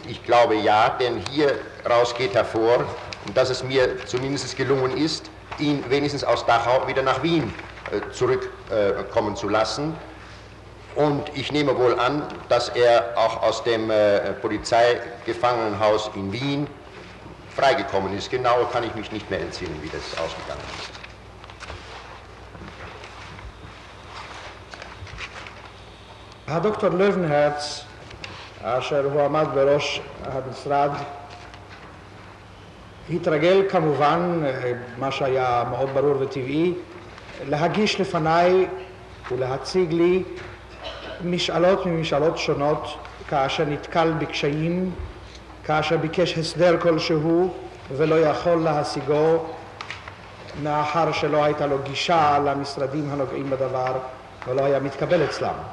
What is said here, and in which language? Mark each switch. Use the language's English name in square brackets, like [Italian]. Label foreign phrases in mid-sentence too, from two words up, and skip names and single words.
[German] Ich glaube ja, denn hier raus geht hervor, dass es mir zumindest gelungen ist, ihn wenigstens aus Dachau wieder nach Wien zurückkommen zu lassen. Und ich nehme wohl an, dass er auch aus dem Polizeigefangenenhaus in Wien freigekommen ist. Genau kann ich mich nicht mehr entsinnen, wie das ausgegangen ist. [Hebrew] הדוקטור לוונהרץ, אשר הוא עמד בראש המשרד, התרגל כמובן, מה שהיה מאוד ברור וטבעי, להגיש לפניי ולהציג לי משאלות ממשאלות שונות, כאשר נתקל בקשיים, כאשר ביקש הסדר כלשהו ולא יכול להשיגו, מאחר שלא הייתה לו גישה למשרדים הנוגעים בדבר ולא היה מתקבל אצלם.